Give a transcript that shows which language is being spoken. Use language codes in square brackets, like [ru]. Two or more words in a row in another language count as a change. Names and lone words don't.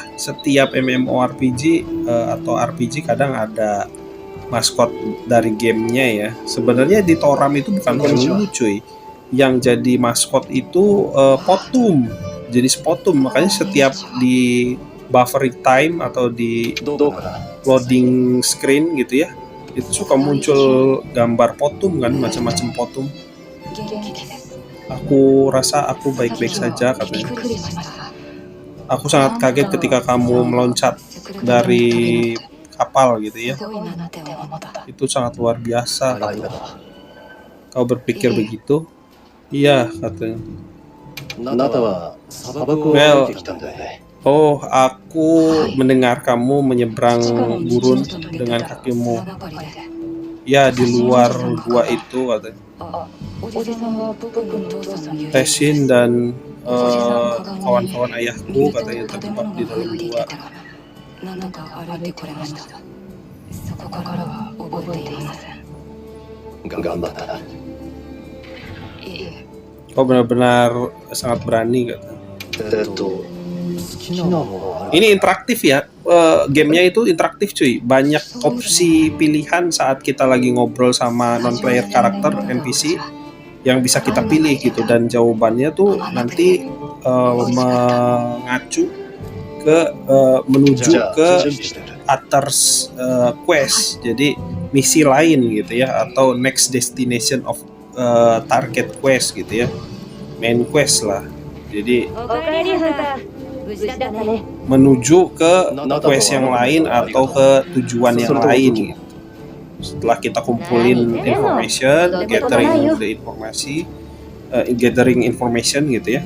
[id] Setiap MMORPG atau RPG kadang ada maskot dari gamenya ya. Sebenarnya di Toram itu bukan penghulu cuy. Yang jadi maskot itu Potum, jenis Potum. Makanya setiap di [en] buffering time [id] atau di [ja] どうかな [en] loading screen [id] gitu ya, itu suka muncul gambar Potum kan, macam-macam Potum. Aku rasa aku baik-baik saja katanya. Aku sangat kaget ketika kamu meloncat dari kapal gitu ya. Itu sangat luar biasa [ja] あり [id] katanya. [ja] がと [id] Kau berpikir begitu? Iya katanya. [ja] うあなたは砂漠を Well 歩いてきたんだよね [id] Oh, aku mendengar kamu menyeberang gurun dengan kakimu. Ya, di luar gua itu katanya. Tesin dan kawan-kawan ayahku katanya terjebak di dalam gua. [ja] 頑張ったな [id] Kau benar-benar sangat berani katanya. [ja] 好きなものはある [id] Ini interaktif ya, gamenya itu interaktif cuy. Banyak opsi pilihan saat kita lagi ngobrol sama non-player karakter NPC yang bisa kita pilih gitu, dan jawabannya tuh nanti mengacu ke menuju [ja] じゃあ [id] ke [ja] 準備してくれ [en] others quest, [id] jadi misi lain gitu ya, atau [en] next destination of target quest [id] gitu ya, [en] main quest [id] lah. Jadi menuju ke quest yang lain atau ke tujuan yang lain gitu. Setelah kita kumpulin information, [en] gathering information [id] gitu ya.